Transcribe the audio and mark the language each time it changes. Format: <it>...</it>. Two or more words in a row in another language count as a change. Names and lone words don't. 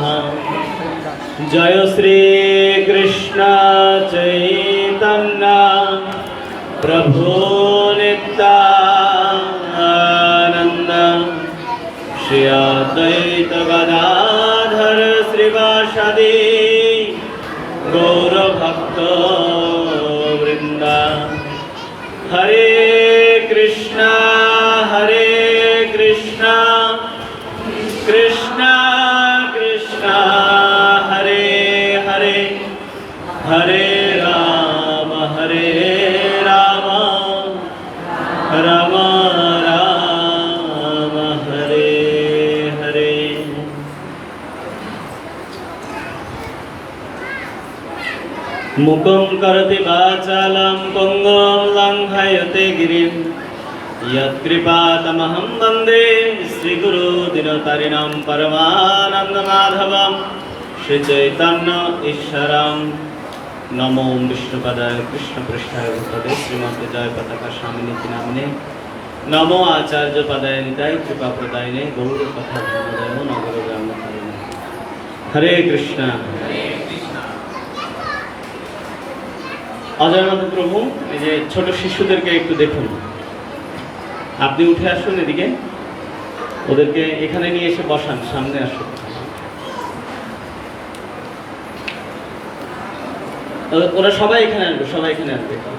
<sa>जय श्री कृष्ण चैतन्य प्रभु नित्यानंद श्री अद्वैत गदाधर श्रीवासादि गौरभक्त वृंद। हरे कृष्णा कृष्णा कृष्णा हरे हरे हरे राम राम राम हरे हरे। मुखं करोति वाचालं पङ्गुं लङ्घयते गिरिं यत्कृपातमहं वन्दे श्रीगुरो दिनतारिणं परमानन्दमाधवं श्रीचैतन्य ईश्वरं। नमो विष्णुपदाय कृष्णपृष्ठाय भूतले श्रीमते जय पताका स्वामिनीति नामिने नमो आचार्य पदाय निताय कृपा प्रदायिने गौर कथा धर्मोदय नगर ग्राम। हरे कृष्णा।</sa> <bn>অজয়নাথ প্রভু, এই যে ছোট শিশুদেরকে একটু দেখুন, আপনি উঠে আসুন এদিকে, ওদেরকে এখানে নিয়ে এসে বসান, সামনে আসুন। ওরা সবাই এখানে আসবে, সবাই এখানে আসবে।</bn>